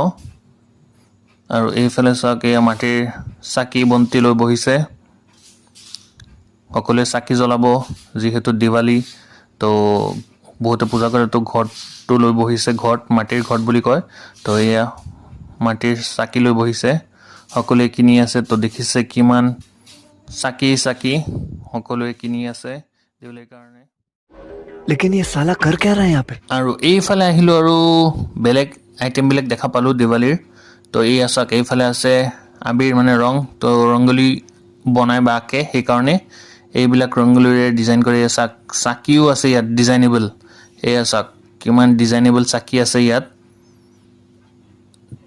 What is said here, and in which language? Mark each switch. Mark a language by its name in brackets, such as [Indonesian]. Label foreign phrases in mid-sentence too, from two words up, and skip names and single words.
[Assamese] আৰু এইফালে চাওক এয়া মাটিৰ চাকি বন্তি লৈ বহিছে, সকলোৱে চাকি জ্বলাব যিহেতু দিৱালী। তো বহুতে পূজা কৰে, তো ঘৰটো লৈ বহিছে, ঘৰত মাটিৰ ঘৰত বুলি কয়। তো এয়া মাটিৰ চাকি লৈ বহিছে, সকলোৱে কিনি আছে। তো দেখিছে কিমান চাকি সকলোৱে কিনি আছে দিৱালীৰ কাৰণে। [Hindi] लेकिन ये साला कर क्या रहा है यहाँ पे? [Assamese] আৰু এইফালে আহিলোঁ আৰু বেলেগ আইটেমবিলাক দেখা পালোঁ দিৱালীৰ। তো এই চাওক এইফালে আছে আবিৰ মানে ৰং। তো ৰংগলী বনাই বা আঁকে, সেইকাৰণে এইবিলাক ৰংগলীৰে ডিজাইন কৰি চাওক। চাকিও আছে ইয়াত ডিজাইনেবল, এয়া চাওক কিমান ডিজাইনেবল চাকি আছে ইয়াত।